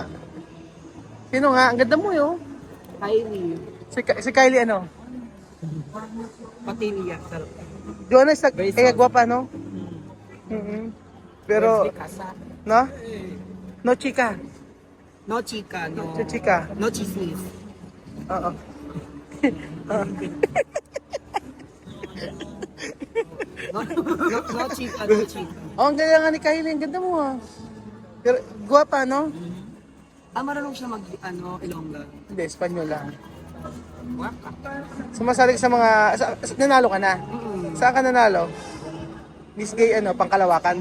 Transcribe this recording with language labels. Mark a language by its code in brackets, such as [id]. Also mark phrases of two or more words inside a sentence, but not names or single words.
[tl] Sino nga? Ang ganda mo yun. Kylie. Si Kylie ano? Patilia. Joanna is kaya gwapa, no? Pero, no? No chika. No chica, no. Chika. No chismis. Oo. No chica, no chica. Ang ganda nga ni Kylie. Ang ganda mo, ah. Pero, gwapa, no? Marunong siya Ilongga. Hindi, Espanyol lang. Sumasali ka sa mga... nanalo ka na? Saan ka nanalo? Miss Gay, ano, pangkalawakan?